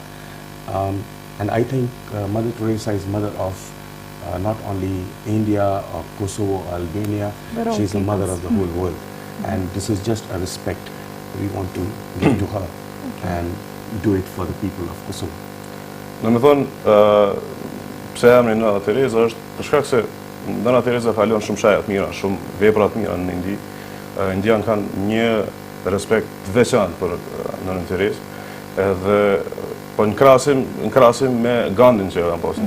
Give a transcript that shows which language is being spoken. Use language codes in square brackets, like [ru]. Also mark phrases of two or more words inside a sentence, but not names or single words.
[en] And I think Mother Teresa is mother of not only India or Kosovo or Albania, she's a mother of the whole world. And this is just a respect we want to give to her and do it for the people of Kosovo. [sq] Në më thonë, pse emri Nëna Tereza është për shkak se Nëna Tereza kalon shumë shaja të mira, shumë vepra të mira në Indi. Indianë kanë një respekt të veçantë për Nënën Terezë, edhe po në krahasim me Gandhin që kanë pasur.